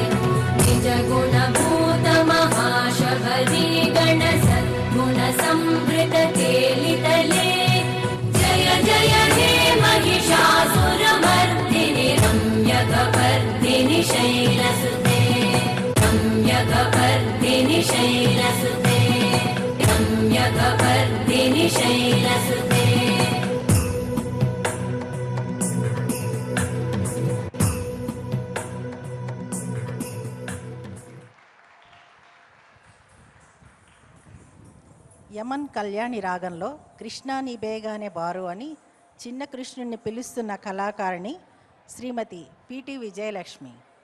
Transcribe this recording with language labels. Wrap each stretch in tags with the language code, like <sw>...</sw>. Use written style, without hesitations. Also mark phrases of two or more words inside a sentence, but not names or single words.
<sa>निजगुणभूतमहाशबरी गणसद्गुणसंवृतकेलितले जय जय हे महिषासुरमर्दिनि रम्यकपर्दिनि शैलसुते रम्यकपर्दिनि शैलसुते रम्यकपर्दिनि शैलसुते</sa> <te>యమన్ కళ్యాణి రాగంలో కృష్ణా నీ బేగానే బారు అని చిన్న కృష్ణుణ్ణి పిలుస్తున్న కళాకారిణి శ్రీమతి పిటి విజయలక్ష్మి.</te>